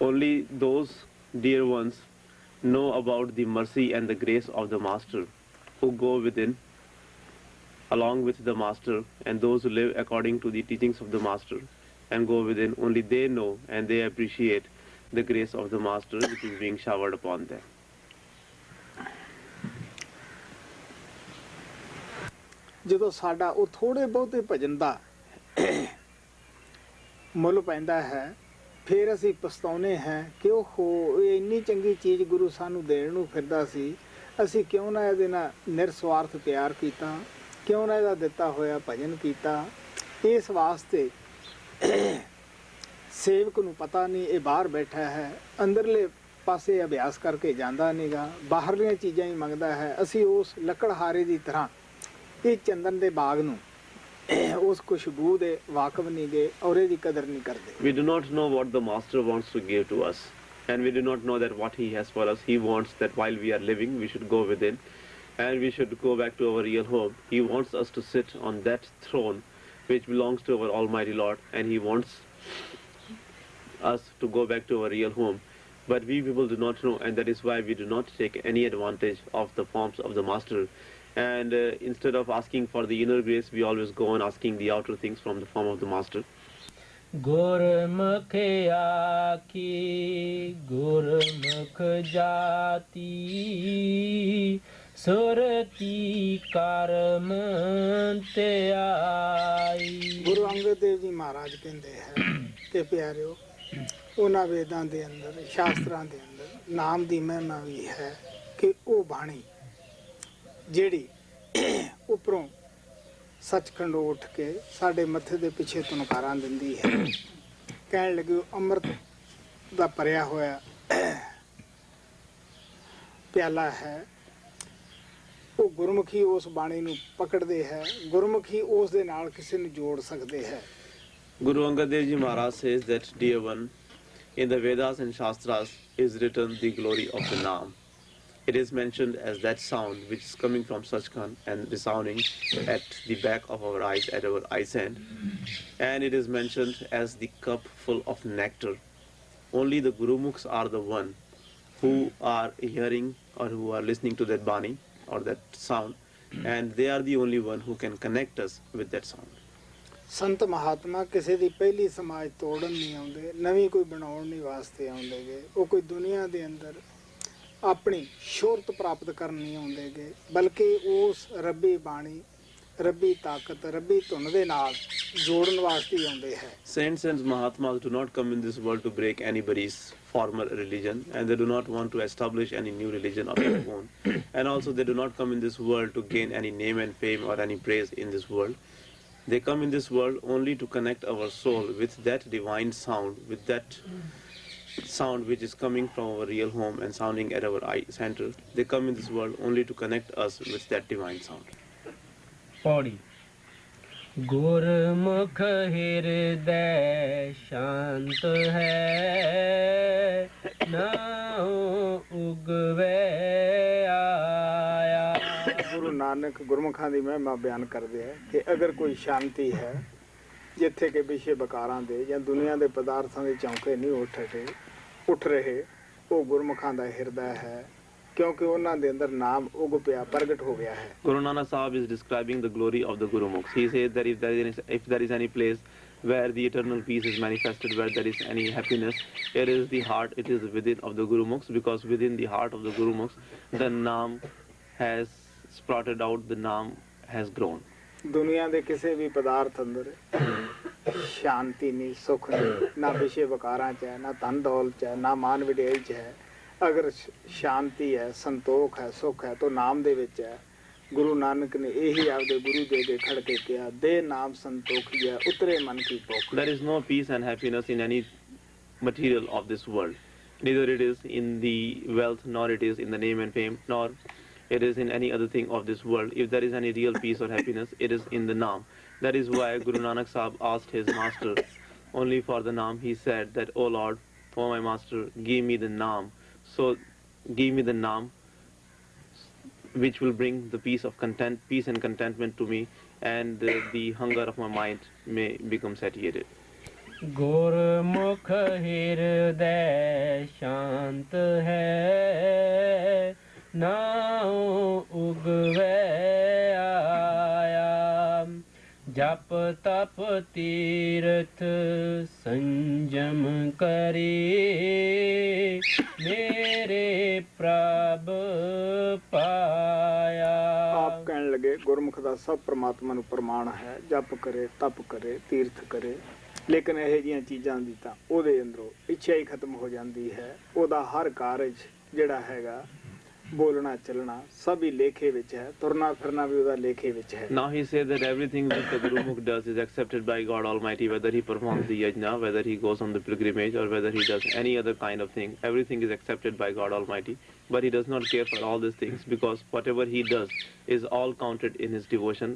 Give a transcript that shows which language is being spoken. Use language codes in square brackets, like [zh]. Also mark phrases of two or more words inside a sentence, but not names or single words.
[en] Only those dear ones know about the mercy and the grace of the Master, who go within along with the Master, and those who live according to the teachings of the Master and go within, only they know and they appreciate the grace of the Master which is being showered upon them. [pa] ਜਦੋਂ ਸਾਡਾ ਉਹ ਥੋੜੇ ਬਹੁਤੇ ਭਜਨ ਦਾ ਮੁੱਲ ਪੈਂਦਾ ਹੈ, ਫਿਰ ਅਸੀਂ ਪਛਤਾਉਂਦੇ ਹਾਂ ਕਿ ਉਹ ਇੰਨੀ ਚੰਗੀ ਚੀਜ਼ ਗੁਰੂ ਸਾਨੂੰ ਦੇਣ ਨੂੰ ਫਿਰਦਾ ਸੀ, ਅਸੀਂ ਕਿਉਂ ਨਾ ਇਹਦੇ ਨਾਲ ਨਿਰਸਵਾਰਥ ਪਿਆਰ ਕੀਤਾ, ਕਿਉਂ ਨਾ ਇਹਦਾ ਦਿੱਤਾ ਹੋਇਆ ਭਜਨ ਕੀਤਾ। ਇਸ ਵਾਸਤੇ ਸੇਵਕ ਨੂੰ ਪਤਾ ਨਹੀਂ, ਇਹ ਬਾਹਰ ਬੈਠਾ ਹੈ, ਅੰਦਰਲੇ ਪਾਸੇ ਅਭਿਆਸ ਕਰਕੇ ਜਾਂਦਾ ਨਹੀਂਗਾ, ਬਾਹਰਲੀਆਂ ਚੀਜ਼ਾਂ ਹੀ ਮੰਗਦਾ ਹੈ। ਅਸੀਂ ਉਸ ਲੱਕੜਹਾਰੇ ਦੀ ਤਰ੍ਹਾਂ ਇਹ ਚੰਦਨ ਦੇ ਬਾਗ ਨੂੰ ਉਸ ਖੁਸ਼ਬੂ ਦੇ ਵਾਕਫ ਨਹੀਂ ਗਏ ਔਰ ਇਹਦੀ ਕਦਰ ਨਹੀਂ ਕਰਦੇ। [en] We do not know what the Master wants to give to us, and we do not know that what he has for us. He wants that while we are living we should go within and we should go back to our real home. He wants us to sit on that throne which belongs to our Almighty Lord, and he wants us to go back to our real home. But we people do not know, and that is why we do not take any advantage of the forms of the Master. And instead of asking for the inner grace, we always go on asking the outer things from the form of the Master. [pa] ਗੁਰਮੁਖ ਆਖੀ ਗੁਰਮੁਖ ਜਾਤੀ ਸੁਰਤੀ ਕਰਮ ਤੇ ਆਈ। ਗੁਰੂ ਅੰਗਦ ਦੇਵ ਜੀ ਮਹਾਰਾਜ ਕਹਿੰਦੇ ਹੈ ਕਿ ਪਿਆਰਿਓ, ਉਹਨਾਂ ਵੇਦਾਂ ਦੇ ਅੰਦਰ, ਸ਼ਾਸਤਰਾਂ ਦੇ ਅੰਦਰ ਨਾਮ ਦੀ ਮਹਿਮਾ ਵੀ ਹੈ ਕਿ ਉਹ ਬਾਣੀ ਜਿਹੜੀ ਉੱਪਰੋਂ ਸੱਚਖੰਡ ਉੱਠ ਕੇ ਸਾਡੇ ਮੱਥੇ ਦੇ ਪਿੱਛੇ ਤੁਨਕਾਰਾਂ ਦਿੰਦੀ ਹੈ। ਕਹਿਣ ਲੱਗੇ ਅੰਮ੍ਰਿਤ ਦਾ ਭਰਿਆ ਹੋਇਆ ਪਿਆਲਾ ਹੈ, ਉਹ ਗੁਰਮੁਖੀ ਉਸ ਬਾਣੀ ਨੂੰ ਪਕੜਦੇ ਹੈ, ਗੁਰਮੁਖੀ ਉਸ ਦੇ ਨਾਲ ਕਿਸੇ ਨੂੰ ਜੋੜ ਸਕਦੇ ਹੈ। [en] Guru Angad Dev Ji Maharaj says that, dear one, in the Vedas and Shastras is written the glory of the Naam. It is mentioned as that sound which is coming from Sachkhand and resounding at the back of our eyes, at our eyes end. And it is mentioned as the cup full of nectar. Only the Gurumukhs are the one who are hearing or who are listening to that Bani or that sound, and they are the only one who can connect us with that sound. [pa] ਸੰਤ ਮਹਾਤਮਾ ਕਿਸੇ ਦੀ ਪਹਿਲੀ ਸਮਾਜ ਤੋੜਨ ਨਹੀਂ ਆਉਂਦੇ, ਨਵੀਂ ਕੋਈ ਬਣਾਉਣ ਨਹੀਂ ਵਾਸਤੇ ਆਉਂਦੇਗੇ। ਉਹ ਕੋਈ ਦੁਨੀਆ ਦੇ ਅੰਦਰ ਆਪਣੀ ਸ਼ੋਹਰਤ ਪ੍ਰਾਪਤ ਕਰਨ ਨਹੀਂ ਆਉਂਦੇਗੇ, ਬਲਕਿ ਉਸ ਰੱਬੀ ਬਾਣੀ, ਰੱਬੀ ਤਾਕਤ, ਰੱਬੀ ਧੁਨ ਦੇ ਨਾਲ ਜੋੜਨ ਵਾਸਤੇ ਹੀ ਆਉਂਦੇ ਹੈ। [en] Saints and Mahatmas do not come in this world to break anybody's former religion, and they do not want to establish any new religion of their own. And also they do not come in this world to gain any name and fame or any praise in this world. They come in this world only to connect our soul with that divine sound, with that sound which is coming from our real home and sounding at our eye center. They come in this world only to connect us with that divine sound. [pa] ਪੌੜੀ ਗੁਰਮੁਖ ਹਿਰਦੇ ਸ਼ਾਂਤ ਹੈ ਨਾਉ ਉਗਵੇ ਆਇਆ। ਗੁਰੂ ਨਾਨਕ ਗੁਰਮੁਖਾਂ ਦੀ ਮਹਿਮਾ ਬਿਆਨ ਕਰਦੇ ਹੈ ਕਿ ਅਗਰ ਕੋਈ ਸ਼ਾਂਤੀ ਹੈ ਜਿੱਥੇ ਕਿ ਵਿਸ਼ੇ ਬਕਾਰਾਂ ਦੇ ਜਾਂ ਦੁਨੀਆ ਦੇ ਪਦਾਰਥਾਂ ਦੇ ਚੌਂਕੇ ਨਹੀਂ ਉੱਠ ਰਹੇ, ਉਹ ਗੁਰਮੁਖਾਂ ਦਾ ਹਿਰਦਾ ਹੈ, ਕਿਉਂਕਿ ਉਹਨਾਂ ਦੇ ਅੰਦਰ ਨਾਮ ਉਗ ਪਿਆ, ਪ੍ਰਗਟ ਹੋ ਗਿਆ ਹੈ। [en] Guru Nanak Sahib is describing the glory of the Gurumukhs. He says that if there is any place where the eternal peace is manifested, where there is any happiness, it is the heart, it is within of the Gurumukhs, because within the heart of the Gurumukhs the Naam has sprouted out, the Naam has grown. [pa] ਦੁਨੀਆ ਦੇ ਕਿਸੇ ਵੀ ਪਦਾਰਥ ਅੰਦਰ ਸ਼ਾਂਤੀ ਨਹੀਂ, ਸੁੱਖ ਨਹੀਂ, ਨਾ ਵਿਸ਼ੇ ਵਕਾਰਾਂ 'ਚ ਹੈ, ਨਾ ਧਨ ਦੌਲਤ 'ਚ ਹੈ, ਨਾ ਮਾਨ ਵਡਿਆਈ 'ਚ ਹੈ। ਅਗਰ ਸ਼ਾਂਤੀ ਹੈ, ਸੰਤੋਖ ਹੈ, ਸੁੱਖ ਹੈ, ਤਾਂ ਨਾਮ ਦੇ ਵਿੱਚ ਹੈ। ਗੁਰੂ ਨਾਨਕ ਨੇ ਇਹੀ ਆਪਦੇ ਗੁਰੂ ਦੇ ਅੱਗੇ ਖੜ ਕੇ ਕਿਹਾ, ਦੇ ਨਾਮ ਸੰਤੋਖੀਆ ਉਤਰੇ ਮਨ ਕੀ ਭੁੱਖ। [en] There is no peace and happiness in any material of this world. Neither it is in the wealth, nor it is in the name and fame, nor it is in any other thing of this world. If there is any real peace or happiness, it is in the Naam. That is why Guru Nanak Sahib asked his master only for the Naam. He said that, "O Lord, O my master, give me the Naam. So give me the Naam which will bring the peace and contentment to me, and the hunger of my mind may become satiated." [pa] ਗੁਰਮੁਖ ਹਿਰਦੇ ਸ਼ਾਂਤ ਹੈ, ਨਾਉ ਉਗਵੇ ਆਇਆ। ਜਪ ਤਪ ਤੀਰਥ ਸੰਜਮ ਕਰੀ, ਮੇਰੇ ਪ੍ਰਭ ਪਾਇਆ। [hi] आप कहने लगे गुरमुख [pa] ਦਾ ਸਭ ਪ੍ਰਮਾਤਮਾ ਨੂੰ ਪ੍ਰਮਾਣ ਹੈ, ਜਪ ਕਰੇ ਤਪ ਕਰੇ ਤੀਰਥ ਕਰੇ, ਲੇਕਿਨ ਇਹ ਜੀਆਂ ਚੀਜ਼ਾਂ ਦੀ ਤਾਂ ਉਹਦੇ ਅੰਦਰੋਂ ਇੱਛਾ ਹੀ ਖਤਮ ਹੋ ਜਾਂਦੀ ਹੈ। ਉਹਦਾ ਹਰ ਕਾਰਜ ਜਿਹੜਾ ਹੈਗਾ, ਬੋਲਣਾ ਚੱਲਣਾ ਸਭ ਹੀ ਲੇਖੇ ਵਿੱਚ ਹੈ, ਤੁਰਨਾ ਫਿਰਨਾ ਵੀ ਉਹਦਾ ਲੇਖੇ ਵਿੱਚ ਹੈ। [en] Now he says that everything which the Gurumukh does is accepted by God Almighty, whether he performs the yajna, whether he goes on the pilgrimage, or whether he does any other kind of thing. Everything is accepted by God Almighty, but he does not care for all these things, because whatever he does is all counted in his devotion.